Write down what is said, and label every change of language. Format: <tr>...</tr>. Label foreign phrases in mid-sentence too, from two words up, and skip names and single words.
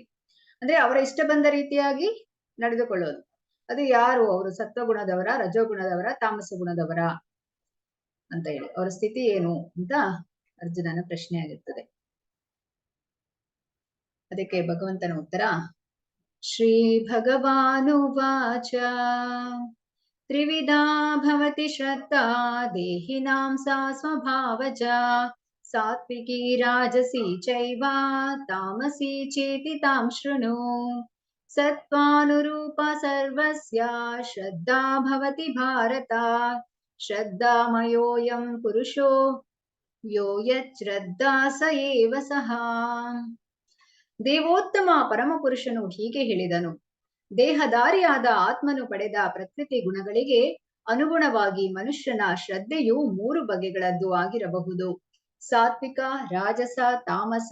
<kn>ಅಂದ್ರೆ ಅವರ ಇಷ್ಟ ಬಂದ ರೀತಿಯಾಗಿ ನಡೆದುಕೊಳ್ಳೋದು. ಅದು ಯಾರು? ಅವರು ಸತ್ವಗುಣದವರ, ರಜೋಗುಣದವರ, ತಾಮಸ ಗುಣದವರ ಅಂತ ಹೇಳಿ ಅವರ ಸ್ಥಿತಿ ಏನು ಅಂತ ಅರ್ಜುನನ ಪ್ರಶ್ನೆ ಆಗಿರ್ತದೆ. ಅದಕ್ಕೆ ಭಗವಂತನ ಉತ್ತರ:</kn> <sa>ಶ್ರೀ ಭಗವಾನುವಾಚ ತ್ರಿವಿಧಾ ಭವತಿ ಶ್ರದ್ಧಾ ದೇಹಿನಾಂ ಸಾ ಸ್ವಭಾವಜ ಸಾತ್ವಿಕಿ ರಾಜಸಿ ಚೈವ ತಾಮಸಿ ಚೇತಿ ತಾಂ ಶೃಣು. ಸತ್ವಾನುರೂಪ ಸರ್ವಸ್ಯ ಶ್ರದ್ಧಾ ಭವತಿ ಭಾರತ. ಶ್ರದ್ಧಾಮಯೋಯಂ ಪುರುಷೋ ಯೋ ಯಚ್ಛ್ರದ್ಧಾ ಸ ಏವ ಸಹ.</sa> <kn>ದೇವೋತ್ತಮ ಪರಮಪುರುಷನು ಹೀಗೆ ಹೇಳಿದನು: ದೇಹಧಾರಿಯಾದ ಆತ್ಮನು ಪಡೆದ ಪ್ರಕೃತಿ ಗುಣಗಳಿಗೆ ಅನುಗುಣವಾಗಿ ಮನುಷ್ಯನ ಶ್ರದ್ಧೆಯು 3 ಬಗೆಗಳದ್ದು ಆಗಿರಬಹುದು: ಸಾತ್ವಿಕ, ರಾಜಸ, ತಾಮಸ.</kn>